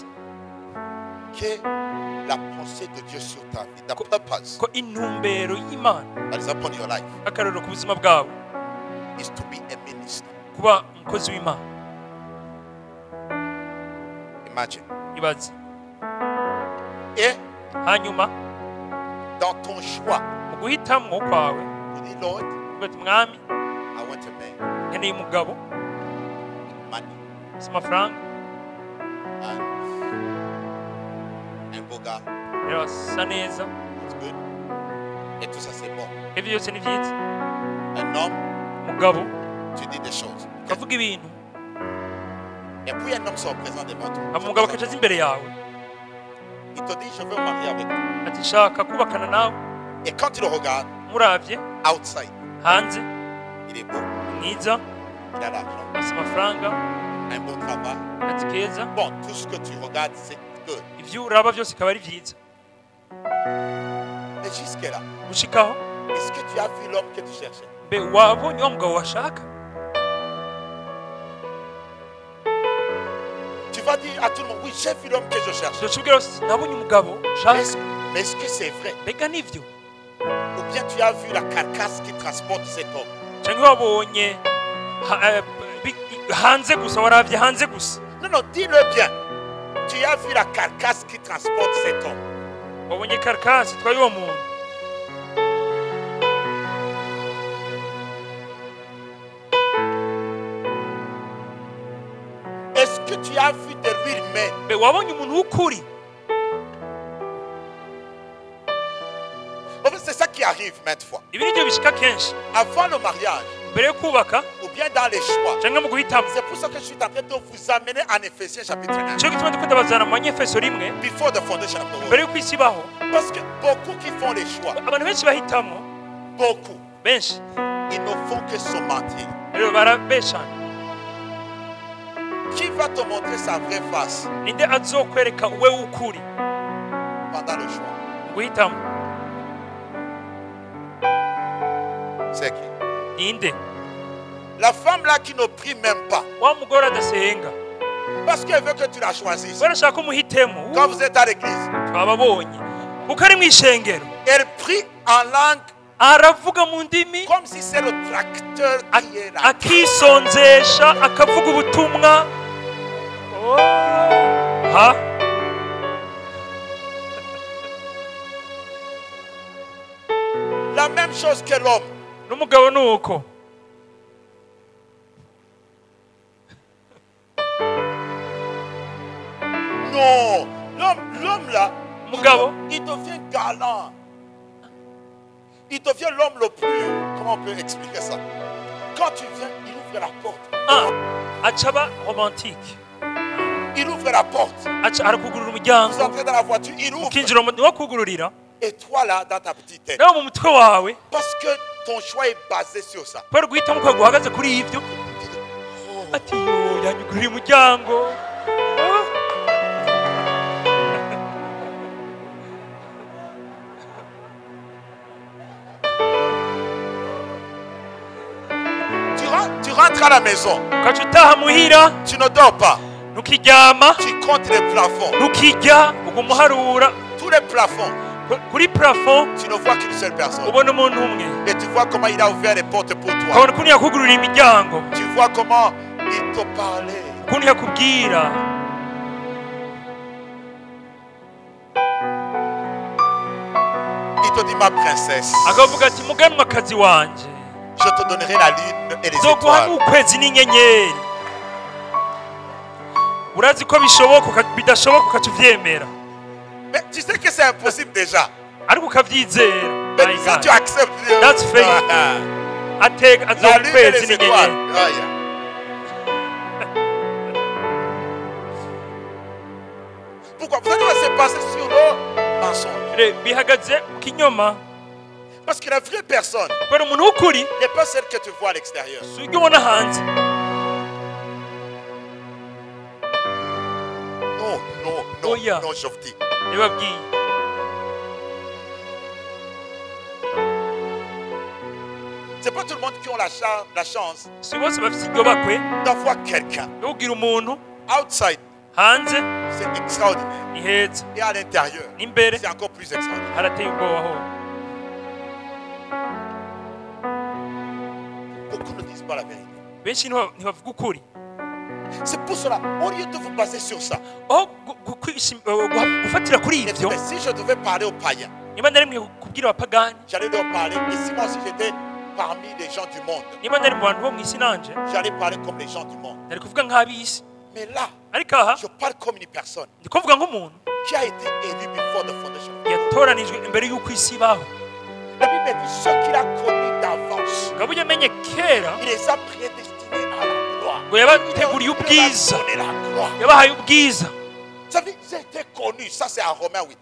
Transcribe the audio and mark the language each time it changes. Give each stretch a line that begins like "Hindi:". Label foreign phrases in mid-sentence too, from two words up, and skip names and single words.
French: que la pensée de Dieu sur ta vie,
English: the purpose
Rundi: ko intumbero y'Imana
English: that is upon your life
Rundi: akarero ku buzima bwawe
English: is to be a minister.
Rundi: kuba umukozi w'Imana.
English: Imagine.
Rundi: ibaze
French: Et
Rundi: hanyuma
French: dans ton choix,
Rundi: mu guhitamwo kwawe
French: tu dis, Lord,
Rundi: uvuga ati mwami
English: I want a man,
Rundi: nkeneye umugabo money, ufite amafaranga
French: and un beau gars.
Rundi: rero asa neza,
English: It's good.
French: Et tout ça, c'est bon.
Rundi: ibyo byose ni byiza.
French: Un homme,
Rundi: umugabo
French: tu dis des choses.
Rundi: ukavuga ibintu
French: Et puis un homme se représente devant toi.
Rundi: umugabo akaca aza imbere yawe
French: Il te dit, je veux me marier avec toi.
Rundi: ati shaka kubakana nawe.
French: Et quand tu le regardes,
Rundi: muravye outside, hanze
French: il est beau,
Rundi: mwiza
French: il a l'argent,
Rundi: afite amafaranga
French: un beau travail.
Rundi: ati keza,
French: Bon, tout ce que tu regardes, c'est good.
Rundi: ibyo uraba byose bikaba ari byiza.
French: Mais jusque-là,
Rundi: gushikaho
French: est-ce que tu as vu l'homme que tu cherchais?
Rundi: mbe wabonye wa mugabo washaka?
French: Tu vas dire à tout le monde, oui, j'ai vu l'homme que je cherche.
Rundi: ndacubwira ati nabonye umugabo shaka.
French: Mais est-ce que c'est vrai?
Rundi: mbega nivyo?
French: Ou bien tu as vu la carcasse qui transporte cet homme?
Rundi: cyangwa wabonye hanze gusa, waravye hanze gusa?
French: Non, non, dis-le bien. Tu as vu la carcasse qui transporte cet homme?
Rundi: wabonye karikasi itwaye uwo muntu?
French: Est-ce que tu as vu de lui humain?
Rundi: mbe wabonye umuntu w'ukuri?
French: En fait, c'est ça qui arrive maintes fois.
Rundi: ibi nibyo bishika kenshi
French: Avant le mariage,
Rundi: mbere yo kubaka
French: ou bien dans les choix.
Rundi: cyangwa mu guhitamo.
French: C'est pour ça que je suis en train de vous amener en Ephésiens chapitre 1.
Rundi: nicyo gituma ndikunda bazana mu banyefeso rimwe
English: Before the foundation of the
Rundi: mbere
English: world.
Rundi: y'uko isi ibaho.
French: Parce que beaucoup qui font les choix,
Rundi: abantu benshi bahitamo,
French: beaucoup,
Rundi: benshi
French: ils ne font que se mentir.
Rundi: rero barabeshana.
French: Qui va te montrer sa vraie face
Rundi: ninde azokwereka uwe w'ukuri
French: pendant le choix?
Rundi: mu guhitamo?
French: C'est qui?
Rundi: ninde?
French: La femme là qui ne prie même pas.
Rundi: wa mugore adasenga
French: Parce qu'elle veut que tu la choisisses.
Rundi: barashaka ko umuhitemo.
French: Quand vous êtes à l'église,
Rundi: twababonye kuko ari mu ishengero
French: elle prie en langue
Rundi: aravuga mu ndimi
French: comme si c'est le tracteur qui est là.
Rundi: akisonzesha akavuga ubutumwa. Oh. ha
French: La même chose que l'homme.
Rundi: n'umugabo ni uko.
French: Non, l'homme là,
Rundi: umugabo
French: Il devient galant. Il devient l'homme le plus... Comment on peut expliquer ça? Quand tu viens, il ouvre la porte.
Rundi: acaba romantique.
French: Il ouvre la porte.
Rundi: Arakugurura
French: Vous
Rundi: umuryango
French: entrez dans la voiture, il ouvre.
Rundi: ukinjira mu wakugururira
French: Et toi là, dans ta petite tête.
Rundi: nawe mu mutwe wawe
French: Parce que ton choix est basé sur ça.
Rundi: kubera guhitamo kwawe guhagaze kuri ibyo ati yo yanyugurira umuryango.
French: Tu rentres à la maison.
Rundi: ukaca utaha muhira
French: Tu ne dors pas.
Rundi: ntukiryama
French: Tu comptes les plafonds.
Rundi: ntukirya uguma uharura
French: Tous les plafonds.
Rundi: kuri plafond
French: Tu ne vois qu'une seule personne.
Rundi: ubona umuntu umwe
French: Et tu vois comment il a ouvert les portes pour toi.
Rundi: ukabona ukuntu yakugururira imiryango
French: Tu vois comment il te parlait.
Rundi: ukuntu yakubwira
French: Il te dit ma princesse.
Rundi: akavuga ati muganwakazi wanje
French: Je te donnerai la lune et les
Rundi: nzoguha
French: étoiles.
Rundi: n'ukwezi n'inyenyeri. Urazi ko bishoboka bidashoboka ukaca uvyemera
French: Mais tu sais que c'est impossible déjà.
Rundi: ariko ukavyizera.
French: Mais
English: My
French: ça
English: God.
French: tu acceptes.
English: That's faith.
Rundi: ateka
French: La
Rundi: azoha
French: lune et
Rundi: ukwezi
French: les étoiles.
Rundi: n'inyenyeri.
English: Ah, yeah.
French: Pourquoi? Vous allez se passer sur le mensonge.
Rundi: Bihagaze ku kinyoma
French: Parce que la vraie personne
Rundi: kubera umuntu w'ukuri
French: n'est pas celle que tu vois à l'extérieur.
Rundi: si ujya ubona hanze.
French: Non, non, non,
English: Oh, yeah.
French: non, je vous dis.
Rundi: Ndababwiye
French: C'est pas tout le monde qui a la chance
Rundi: si bose bafite iryo bakwe
French: d'avoir quelqu'un.
Rundi: yo kugira umuntu Outside, hanze
French: c'est extraordinaire.
Rundi: ni heza
French: Et à l'intérieur,
Rundi: n'imbere
French: c'est encore plus extraordinaire.
Rundi: harateye ubwoba ho.
French: Beaucoup ne disent pas la vérité.
Rundi: benshi ntibavuga ukuri.
French: C'est pour cela, au lieu de vous baser sur ça,
Rundi: aho gufatira kuri
French: mais
Rundi: ibyo
French: si je devais parler aux païens,
Rundi: niba nari mwe kubwira abapagani,
French: j'allais leur parler. Et si moi aussi j'étais parmi les gens du monde,
Rundi: niba nari mu bantu bo mu isi nanje
French: j'allais parler comme les gens du monde.
Rundi: nari kuvuga nk'ab'isi.
French: Mais là,
Rundi: ariko aha
French: je parle comme une personne
Rundi: ndi kuvuga nk'umuntu
French: qui a été élue
English: before the foundation.
Rundi: yatoranijwe imbere y'uko isi ibaho.
French: La Bible dit ceux qu'il a connus d'avance,
Rundi: ngabo yamenye kera
French: il les a prédestinés à la gloire.
Rundi: ngo yabateguriye
French: Il leur a
Rundi: ubwiza,
French: donné la gloire.
Rundi: yabahaye ubwiza.
French: Ça veut dire j'étais connu, ça c'est à Romains 8.